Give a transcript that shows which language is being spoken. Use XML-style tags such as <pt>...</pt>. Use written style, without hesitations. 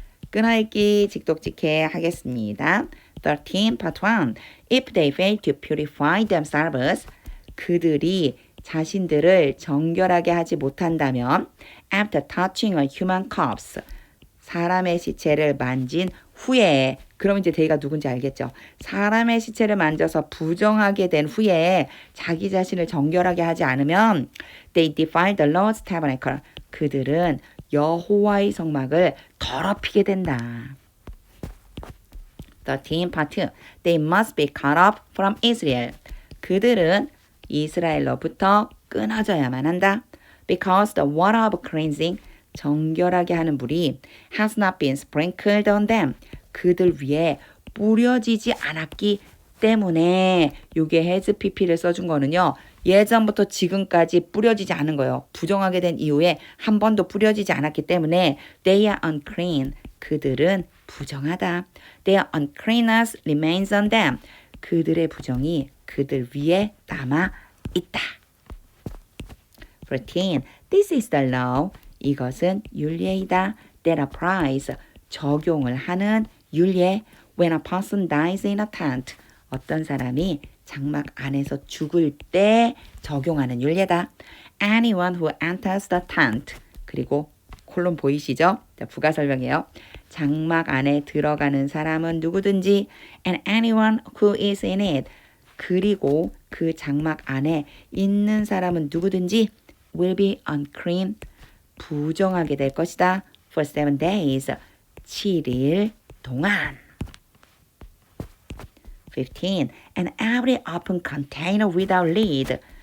<ko>끊어읽기 직독직해 하겠습니다. 13 part 1</ko> <en>If they fail to purify themselves</en> <ko>그들이 자신들을 정결하게 하지 못한다면</ko> <en>after touching a human corpse</en> <ko>사람의 시체를 만진 후에 그럼 이제 대가 누군지 알겠죠? 사람의 시체를 만져서 부정하게 된 후에 자기 자신을 정결하게 하지 않으면</ko> <en>they defile the Lord's tabernacle</en> <ko>그들은 여호와의 성막을 더럽히게 된다.</ko> <en>13 part 2 They must be cut off from Israel</en> <ko>그들은 이스라엘로부터 끊어져야만 한다.</ko> <en>Because the water of cleansing</en> <ko>정결하게 하는 물이</ko> <en>has not been sprinkled on them</en> <ko>그들 위에 뿌려지지 않았기 때문에 요게 has pp를 써준 거는요. 예전부터 지금까지 뿌려지지 않은 거예요. 부정하게 된 이후에 한 번도 뿌려지지 않았기 때문에</ko> <en>they are unclean.</en> <ko>그들은 부정하다.</ko> <en>Their uncleanness remains on them.</en> <ko>그들의 부정이 그들 위에 남아 있다.</ko> <en>14. This is the law.</en> <ko>이것은 율례이다.</ko> <en>That applies.</en> <ko>적용을 하는 율례.</ko> <en>When a person dies in a tent.</en> <ko>어떤 사람이 장막 안에서 죽을 때 적용하는 율례다.</ko> <en>Anyone who enters the tent.</en> <ko>그리고 콜론 보이시죠? 자, 부가 설명이에요. 장막 안에 들어가는 사람은 누구든지</ko> <en>and anyone who is in it.</en> <ko>그리고 그 장막 안에 있는 사람은 누구든지</ko> <en>will be unclean.</en> <ko>부정하게 될 것이다.</ko> <en>For 7 days.</en> <ko>7일 동안.</ko> <en>15. And every open container without lid.</en>